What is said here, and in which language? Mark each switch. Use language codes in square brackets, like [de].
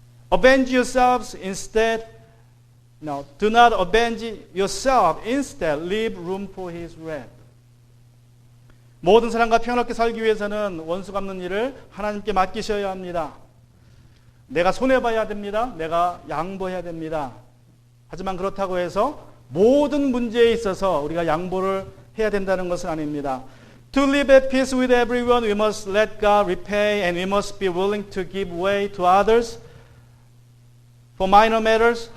[en] Avenge yourselves instead. No, do not avenge yourself. Instead, leave room for His wrath. [ko] 모든 사람과 평화롭게 살기 위해서는 원수 갚는 일을 하나님께 맡기셔야 합니다. 내가 손해봐야 됩니다. 내가 양보해야 됩니다. 하지만 그렇다고 해서 모든 문제에 있어서 우리가 양보를 해야 된다는 것은 아닙니다. [en] To live at peace with everyone, we must let God repay and we must be willing to give way to others for minor matters.